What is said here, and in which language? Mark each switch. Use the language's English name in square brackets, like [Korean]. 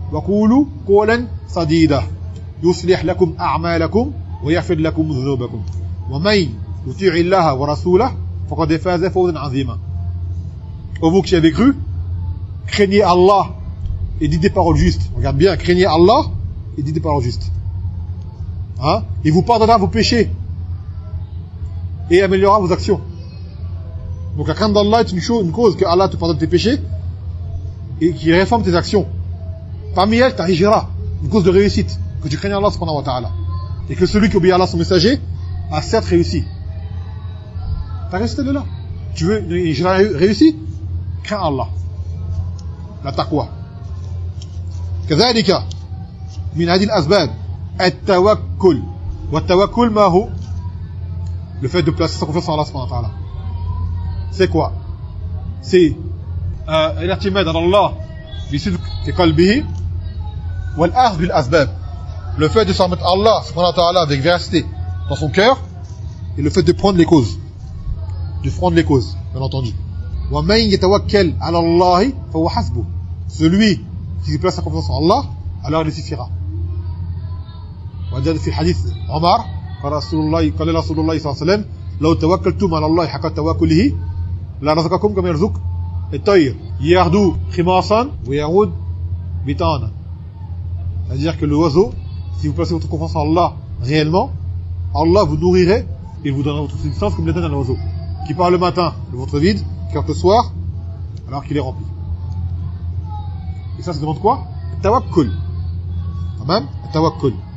[Arabic] وقولوا قولا صديدا يصلح لكم أعمالكم ويغفر لكم ذنوبكم ومن يطيع الله ورسوله فقد فاز فوزا عظيما. [French] Oh, vous qui avez cru, craignez Allah et dites des paroles justes. Regarde bien, craignez Allah et dites des paroles justes. Hein? Il vous pardonnera vos péchés et améliorera vos actions. Donc la crainte d'Allah est une chose, une cause que Allah te pardonne tes péchés et qu'il réforme tes actions. Parmi elles, ta hijra, une cause de réussite, que tu craignes Allah subhanahu wa ta'ala. Et que celui qui obéit à Allah son messager a certes réussi. Ta réussite est de là. Tu veux une hijra réussie? Crains Allah. La taqwa. [Arabic] كذلك من هذه الأسباب التوكل. والتوكل ما هو؟ [French] Le fait de placer sa confiance en Allah subhanahu wa ta'ala. C'est quoi? [Arabic] C'est l'irtimad en Allah bisidq qalbihi wal akhd bil asbab. [French] Le fait de s'en remettre à Allah subhanahu wa ta'ala avec véracité dans son cœur et le fait de prendre les causes. De prendre les causes, bien entendu. [Arabic] Wa man yatawakkal 'ala Allah fa huwa hasbuh. [French] Celui qui se place sa confiance en Allah, alors il suffira. [Arabic] وجد في حديث عمر قال رسول الله قال رسول الله صلى الله عليه وسلم لو توكلتم على الله حق توكله لرزقكم كما يرزق الطير يعود خماصا ويعود بطانا. [French] C'est-à-dire que l'oiseau, si vous placez votre confiance en Allah réellement, Allah vous nourrirait et vous donnera votre substance comme le donne un oiseau qui part le matin de votre vide, car le soir alors qu'il est rempli. Et ça se demande quoi? Tawakkul. Quand même, tawakkul.